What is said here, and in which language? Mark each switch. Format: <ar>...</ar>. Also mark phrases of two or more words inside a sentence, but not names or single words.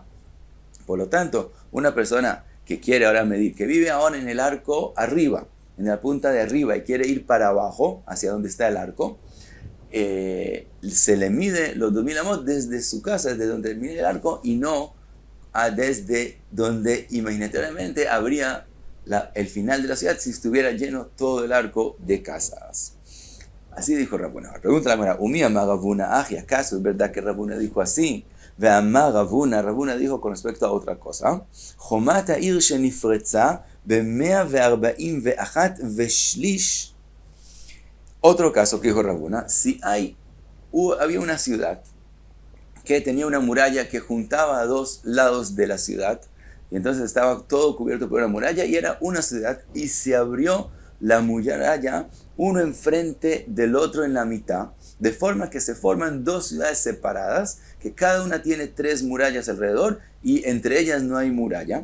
<es>Por lo tanto, una persona que quiere ahora medir, que vive ahora en el arco arriba, en la punta de arriba y quiere ir para abajo, hacia donde está el arco, se le mide los 2,000 amot desde su casa, desde donde mide el arco, y no desde donde imaginatoriamente habría el final de la ciudad si estuviera lleno todo el arco de casas. Así dijo Rabuna. Pregunta la Gemara,</es> <arc>¿ומי אמר</arc> <es>Rabuna? ¿Acaso es verdad que Rabuna dijo así?</es> <arc>ואמר</arc> <es>Rabuna dijo con respecto a otra cosa.</es> <he>חומת העיר שנפרצה ב-141 ושליש.</he> <es>Otro caso que dijo Rabuna, si había una ciudad que tenía una muralla que juntaba a dos lados de la ciudad, y entonces estaba todo cubierto por una muralla y era una ciudad, y se abrió la muralla uno enfrente del otro en la mitad, de forma que se forman dos ciudades separadas, que cada una tiene 3 murallas alrededor y entre ellas no hay muralla.</es>